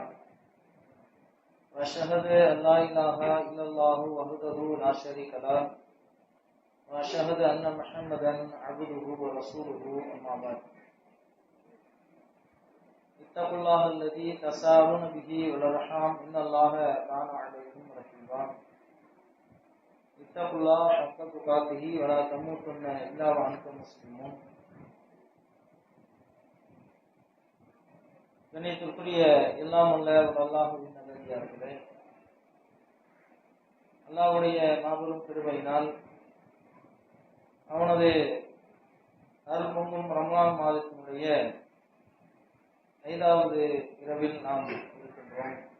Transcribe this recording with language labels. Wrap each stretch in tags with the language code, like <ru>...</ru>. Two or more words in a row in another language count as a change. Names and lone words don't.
<ar>وأشهد أن لا إله إلا الله وحده لا شريك له وأشهد أن محمدا عبده ورسوله. أما بعد، اتقوا الله الذي تساءلون به والأرحام إن الله كان عليكم رقيبا. اتقوا الله حق تقاته ولا تموتن إلا وأنتم مسلمون.</ar> <ta>கண்ணியத்திற்குரிய எல்லாம் உள்ள அல்லாஹ்வின் நல்லடியார்களே, அல்லாஹ்வுடைய மாபெரும் கிருபையினால் அவனது அருள்பொங்கும் ரமலான் மாதத்தினுடைய 5வது இரவில் நாம் இருக்கின்றோம்.</ta>